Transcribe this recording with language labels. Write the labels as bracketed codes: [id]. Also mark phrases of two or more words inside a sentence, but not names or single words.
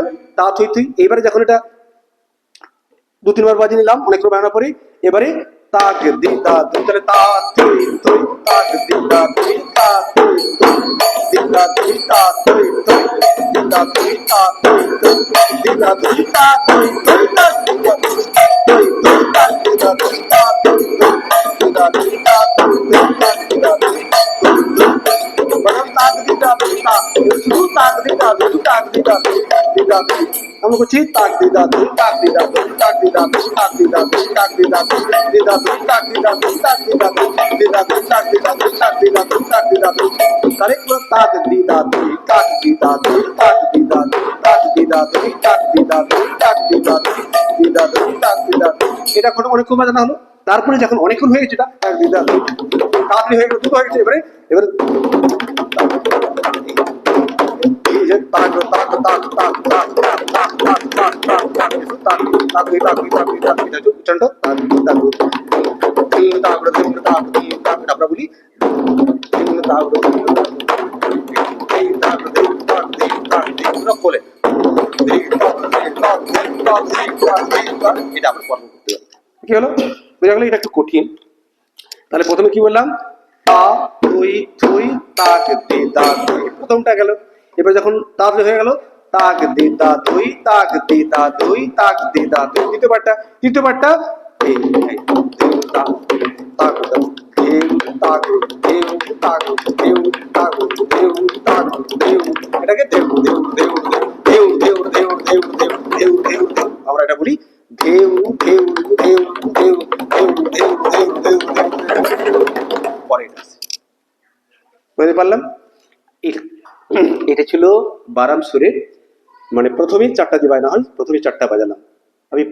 [bn] তা থই থই এবারে যখন এটা দু তিনবার বাজিয়ে নিলাম অনেক করে বানানোর পরে এবারে তাক দি দা থই তাহলে তা থই থই তাক দি দা থই তা থই থই দি দা থই তা থই থই দি দা থই তা থই থই দি দা থই তা থই থই তা দি দা থই থই তা দি দা থই তা থই থই দি দা থই তা থই থই তা দি দা থই বললাম তাক দি দা থই তা শুধু তাক দি দা থই তাক দি দা থই দি দা থই আমরা করছি তাক দি দা থই তাক দি দা থই তাক দি দা থই তাক দি দা থই তাক দি দা থই দি দা থই তাক দি দা থই তাক দি দা থই দি দা থই তাক দি দা থই তাক দি দা থই তাক দি দা থই তারে তাক দি দা থই তাক দি দা থই তাক দি দা থই তাক দি দা থই তাক দি দা থই তাক দি দা থই দি দা থই তাক দি দা থই এটা কত অনেকক্ষণ বাজানো হলো। তারপরে যখন অনেকক্ষণ হয়ে গেছে এটা তাক দি দা থই তাড়াতাড়ি হয়ে গেল দ্রুত হয়ে গেছে এবারে এবারে তাক তাক তাক তাক তাক তাক তাক তাক তাক তাক তাক তাক তাক দি তাক দি তাক দি তাক দি তাক চন্ড তাক দি তাক তিন তাক তিন তাক তিন তাক আমরা বলি তিন তাক তিন তাক তিন তাক তিন তাক তিন পুরো বলে এটা আমরা পড়ব করতে হবে। কি হলো বুঝা গেল, এটা একটু কঠিন। তাহলে প্রথমে কি বললাম তা থই থই তাক দি দা থই প্রথমটা গেল। এবার যখন তাড়াতাড়ি হয়ে গেল তাক দি দা থই তাক দি দা থই তাক দি দা থই দ্বিতীয়বারটা এই তাক তাক দেউ তাক দেউ তাক দেউ তাক দেউ তাক দেউ এটাকে দেউ দেউ দেউ দেউ দেউ দেউ দেউ দেউ দেউ দেউ আমরা এটা বলি দেউ দেউ দেউ দেউ দেউ দেউ দেউ দেউ দেউ পরে এটা বুঝতে পারলাম। এটা ছিল বারাম সুরের মানে প্রথমে চারটা যে বাজনা হয় প্রথমে চারটা বাজালাম।